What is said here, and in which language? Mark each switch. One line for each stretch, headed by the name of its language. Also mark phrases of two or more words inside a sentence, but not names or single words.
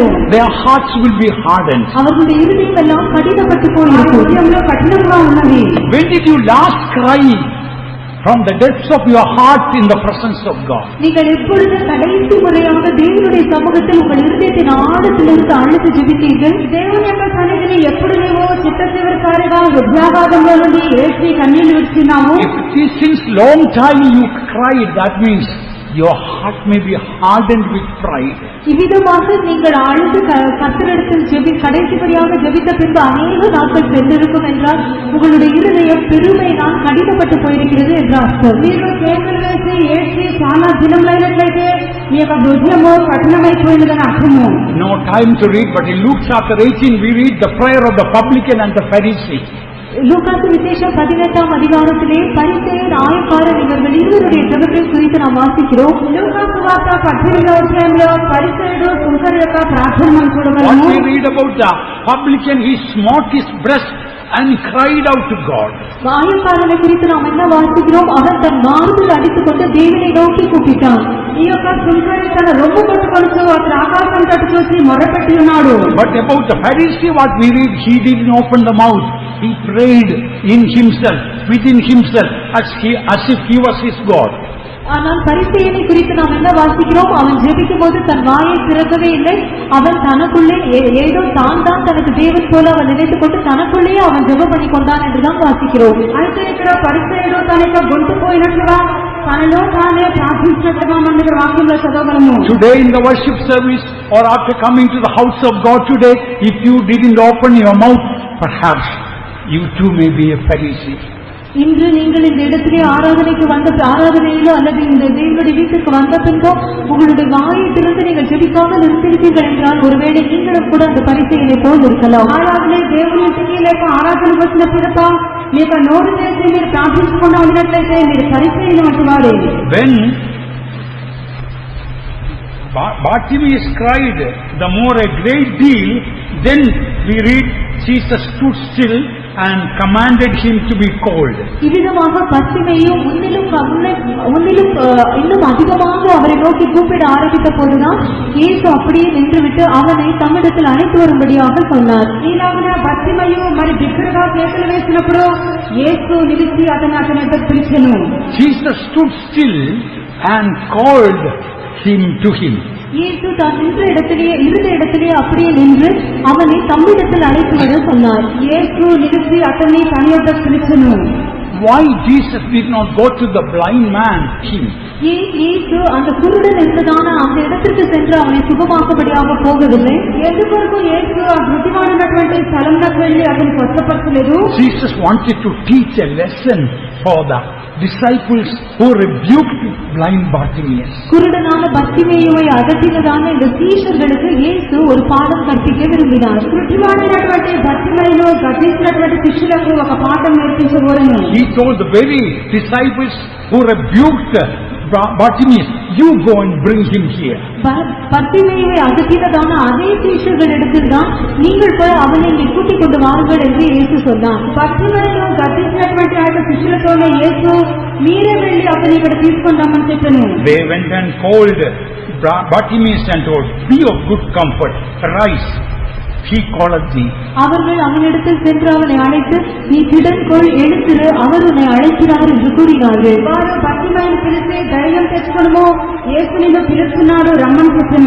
English: Their hearts will be hardened.
Tamil: அவர்களுடைய இருதயம் எல்லாம் கடினப்பட்டு
Telugu: వారి
Tamil: போயிருக்கும்.
Telugu: హృదయంలో కఠినంగా ఉన్నది.
English: When did you last cry from the depths of your heart in the presence of God?
Tamil: நீங்கள் எப்பொழுது கடைசி முறையாக தேவனுடைய சமூகத்தில் உங்கள் இருதயத்தின் ஆழத்திலிருந்து அழுது ஜெபித்தீர்கள்?
Telugu: దేవుని యొక్క సన్నిధిని ఎప్పుడు నీవు చిట్ట చివరిసారిగా హృదయాఘాతంలో నుండి ఏడ్చి కన్నీళ్లు విడిచినావు?
English: If it is since long time you cried, that means your heart may be hardened with pride.
Tamil: இவ்விதமாக நீங்கள் அழுது கர்த்தரிடத்தில் கடைசிபடியாக ஜெபித்த பின்பு அநேக நாட்கள் சென்றிருக்கும் என்றால் உங்களுடைய இருதயம் பெருமையினால் கடினப்பட்டு போயிருக்கிறது என்ற அர்த்தம்.
Telugu: మీరు కేకలు వేసి ఏడ్చి చాలా దినములైనట్లయితే మీ యొక్క హృదయము కఠినమైపోయినదని అర్థము.
English: No time to read, but in Luke chapter 18 we read the prayer of the publican and the Pharisee.
Tamil: லூக்காசு விசேஷம் 18ஆம் அதிகாரத்திலே பரிசேயர் ஆயக்காரர் இவர்கள் இருவருடைய ஜெபத்தை குறித்து நாம் வாசிக்கிறோம்.
Telugu: లూకాసు వార్త 18వ అధ్యాయంలో పరిసయ్యుడు సుంకరి యొక్క ప్రార్థన మనం చూడగలము.
English: What we read about the publican, he smote his breast and cried out to God.
Tamil: ஆயக்காரனை குறித்து நாம் என்ன வாசிக்கிறோம்? அவன் தன் மார்பில் அடித்துக் கொண்டு தேவனை நோக்கி கூப்பிட்டான்.
Telugu: ఈ యొక్క సుంకరి తన రొమ్ము పట్టుకొనుచు అతను ఆకాశం తట్టు చూసి మొరపెట్టి ఉన్నాడు.
English: But about the Pharisee, what we read, he didn't open the mouth. He prayed in himself, within himself, as if he was his God.
Tamil: ஆனால் பரிசேயனை குறித்து நாம் என்ன வாசிக்கிறோம்? அவன் ஜெபிக்கும் போது தன் வாயை திறக்கவே இல்லை. அவன் தனக்குள்ளே ஏதோ தான் தனக்கு தேவன் போல அவன் நினைத்துக் கொண்டு தனக்குள்ளேயே அவன் ஜெபம் பண்ணி கொண்டான் என்றுதான் வாசிக்கிறோம்.
Telugu: అయితే ఇక్కడ పరిసయ్యుడు తన యొక్క గొంతు పోయినట్లుగా తనలో తానే ప్రార్థించినట్లుగా మనం ఇక్కడ వాక్యంలో చదవగలము.
English: Today in the worship service or after coming to the house of God today, if you didn't open your mouth, perhaps you too may be a Pharisee.
Tamil: இன்று நீங்கள் இந்த இடத்திலே ஆராதனைக்கு வந்த ஆராதனையிலோ அல்லது இந்த தேவனுடைய வீட்டுக்கு வந்த பின்போ உங்களுடைய வாயை திறந்து நீங்கள் ஜெபிக்காமல் இருந்திருப்பீர்கள் என்றால் ஒருவேளை நீங்களும் கூட அந்த பரிசையினை போல் இருக்கலாம்.
Telugu: ఆరాధనే దేవుని ఇంటికి లేక ఆరాధనకు వచ్చిన పిదప మీ యొక్క నోరు చేసి మీరు ప్రార్థించకుండా ఉన్నట్లయితే మీరు పరిచయం వంటి వారే.
English: When Bartimaeus cried the more a great deal, then we read Jesus stood still and commanded him to be called.
Tamil: இவ்விதமாக பர்த்திமேயு முன்னிலும் இன்னும் அதிகமாக அவரை நோக்கி கூப்பிட ஆரம்பித்த போதுதான் இயேசு அப்படியே நின்றுவிட்டு அவனை தம்மிடத்தில் அழைத்து வரும்படியாக சொன்னார்.
Telugu: ఈలాగున బర్తిమయు మరి బిగ్గరగా కేకలు వేసినప్పుడు యేసు నిలిచి అతని పిలిచెను.
English: Jesus stood still and called him to him.
Tamil: இயேசு தான் நின்ற இடத்திலே அப்படியே நின்று அவனை தம்மிடத்தில் அழைத்து வர சொன்னார்.
Telugu: యేసు నిలిచి అతన్ని తన యొద్ద పిలిచెను.
English: Why Jesus did not go to the blind man?
Tamil: இயேசு அந்த குருடன் இருந்ததான அந்த இடத்திற்கு சென்று அவனை சுகமாக்கும்படியாக போகவில்லை.
Telugu: ఎందుకొరకు యేసు ఆ గుడ్డివాడున్నటువంటి స్థలంలోకి వెళ్లి అతన్ని స్వస్థపరచలేదు?
English: Jesus wanted to teach a lesson for the disciples who rebuked blind Bartimaeus.
Tamil: குருடனான பர்த்திமேயுவை அதட்டினதான இந்த சீஷர்களுக்கு இயேசு ஒரு பாடம் கற்பிக்க விரும்பினார்.
Telugu: గుడ్డివాడైనటువంటి బర్తిమయును గద్దించినటువంటి శిష్యులకు ఒక పాఠం నేర్పించబోరెను.
English: He told the very disciples who rebuked Bartimaeus, you go and bring him here.
Tamil: பர்த்திமேயுவை அதட்டினதான அதே சீஷர்களிடத்தில் தான் நீங்கள் போய் அவனை இங்கே கூட்டிக் கொண்டு வாருங்கள் என்று இயேசு சொன்னார்.
Telugu: బర్తిమయును గద్దించినటువంటి ఆ యొక్క శిష్యులతోనే యేసు మీరే వెళ్లి అతని ఇక్కడ తీసుకొని రమ్మని చెప్పాను.
English: They went and called Bartimaeus and told, be of good comfort, rise, he calleth thee.
Tamil: அவர்கள் அவனிடத்தில் சென்று அவனை அழைத்து நீ திடன்கொள் எழுந்திரு அவர் உன்னை அழைக்கிறார் என்று கூறினார்கள்.
Telugu: వారు బర్తిమయును పిలిచి ధైర్యం తెచ్చుకొనుము యేసు నిన్ను పిలుస్తున్నాడు రమ్మని చెప్పాను.